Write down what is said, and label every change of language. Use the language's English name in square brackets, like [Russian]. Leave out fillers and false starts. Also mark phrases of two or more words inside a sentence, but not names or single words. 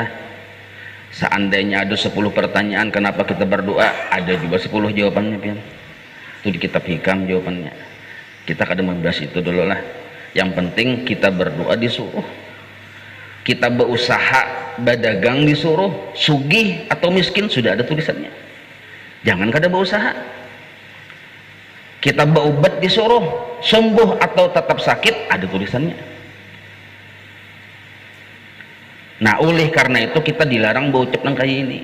[Indonesian] Seandainya ada 10 pertanyaan kenapa kita berdoa, ada juga 10 jawabannya pian. Itu di kitab hikam jawabannya. Kita kadang membahas itu dulu lah. Yang penting kita berdoa disuruh, kita berusaha berdagang disuruh, sugih atau miskin sudah ada tulisannya. [Banjar] Jangan kada berusaha. [Indonesian] Kita berobat disuruh, sembuh atau tetap sakit ada tulisannya. [Banjar] Nah oleh karena itu kita dilarang berucap nang kayak ini.